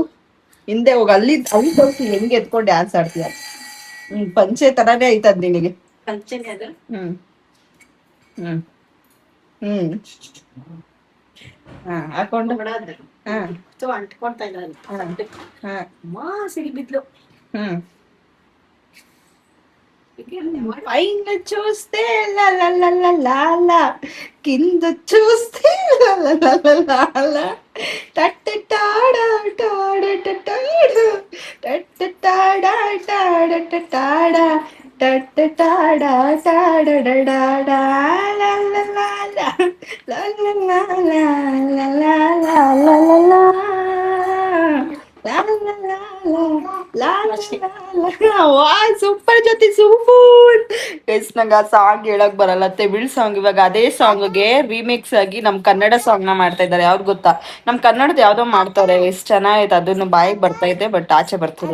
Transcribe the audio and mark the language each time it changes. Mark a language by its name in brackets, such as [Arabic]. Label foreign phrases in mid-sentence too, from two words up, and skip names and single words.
[Kannada] ಅಲ್ಲಿ ತೋರಿಸಿ ಹೆಂಗೆ ಎತ್ಕೊಂಡು ಡ್ಯಾನ್ಸ್ ಆಡ್ತೀಯ. ಪಂಚೆ ತರಾನೇ ಐತದ್ ನಿನಗೆ. ಹಾಕೊಂಡು ಅಂಟ್ಕೊಳ್ತಾ ಇಲ್ಲ. ಸಿರಿ ಬಿದ್ಲು. [Telugu] పైన చూస్తే లలలలలాల కింద చూస్తే లలలలలాల టట్టటాడా టాడటటాడా టట్టటాడా టాడటటాడా టట్టటాడా టాడడడాడా లలలల లలలలలలలలల [Kannada] ಸೂಪರ್ ಜೊತೆ ಸೂಪರ್. ಎಸ್ ನಂಗೆ ಆ ಸಾಂಗ್ ಹೇಳಕ್ ಬರಲ್ಲ, ತಮಿಳ್ ಸಾಂಗ್. ಇವಾಗ ಅದೇ ಸಾಂಗ್ಗೆ ರೀಮಿಕ್ಸ್ ಆಗಿ ನಮ್ ಕನ್ನಡ ಸಾಂಗ್ ನ ಮಾಡ್ತಾ ಇದ್ದಾರೆ. ಯಾವ್ದು ಗೊತ್ತಾ? ನಮ್ ಕನ್ನಡದ ಯಾವ್ದೋ ಮಾಡ್ತಾರೆ, ಎಷ್ಟ್ ಚೆನ್ನಾಗೈತೆ. ಅದನ್ನು ಬಾಯಿಗೆ ಬರ್ತಾ ಇದೆ, ಬಟ್ ಆಚೆ ಬರ್ತಿಲ್ಲ.